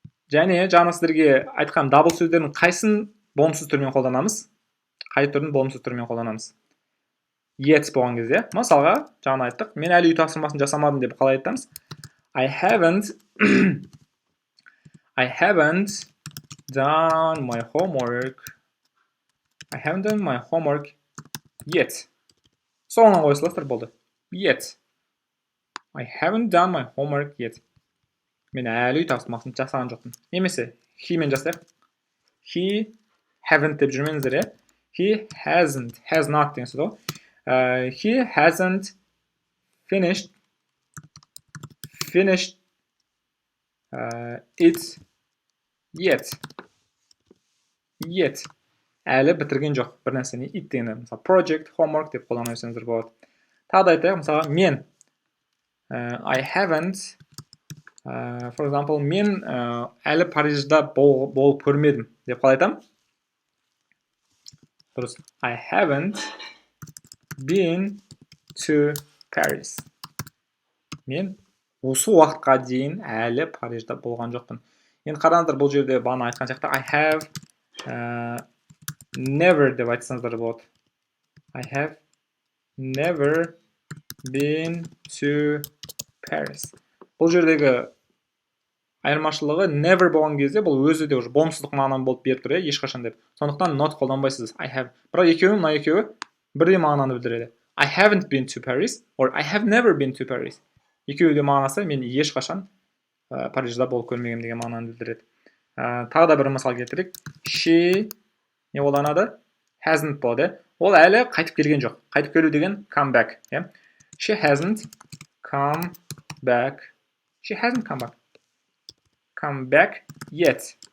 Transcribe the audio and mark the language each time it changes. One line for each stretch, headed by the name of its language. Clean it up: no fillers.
Kazakh: Және жаңа сіздерге айтқан дабыл сөздердің қайсын болымсыз түрмен қолданамыз? Қай түрін болымсыз түрмен қолданамыз? Yet болған кезде, мысалға, жаңа айттық, мен әлі үй тапсырмасын жасамадым деп қалай айтамыз?
English: I haven't done my homework. I haven't done my homework yet.
Kazakh: Соңынан қоя саласыздар болды.
English: Yet. I haven't done my homework yet.
Kazakh: Мен әлі үй тапсырмасын жасаған жоқпын. Немесе, he мен жасайық.
English: He haven't
Kazakh: деп жүрмеңіздер,
English: He hasn't, has not
Kazakh: деген сөз ғой.
English: He hasn't finished finished it yet.
Kazakh: Әлі бітірген жоқ бір нәрсені. It дегенді мысалы project, homework деп қолдана берсеңіздер болады. Тағы да айтайық, мысалы мен I haven't for example, мен әлі Парижда болып көрмедім деп қалай айтамын? Дұрыс.
English: I haven't been to Paris.
Kazakh: Мен осы уақытқа дейін әлі Парижда болған жоқпын. Енді қараңыздар, бұл жерде бағана айтқан сияқты I have never деп айтсаңыздар болады.
English: I have never been to Paris.
Kazakh: Бұл жердегі айырмашылығы never болған кезде бұл өзі де
Russian: уже
Kazakh: болымсыздық мағынаны болып беріп тұр, ешқашан деп. Сондықтан not қолданбайсыз.
English: I have.
Kazakh: Бірақ мына екеуі бірдей мағынаны білдіреді.
English: I haven't been to Paris or I have never been to Paris.
Kazakh: Екеуі де мағынасы мен ешқашан Парижда болып көрмегенмін деген мағынаны білдіреді. Тағы да бір мысал келтірейік. She не қолданады? Hasn't болады. Ол әлі қайтып келген жоқ. Қайтып келу деген come back.
English: She hasn't come back. She hasn't come back yet.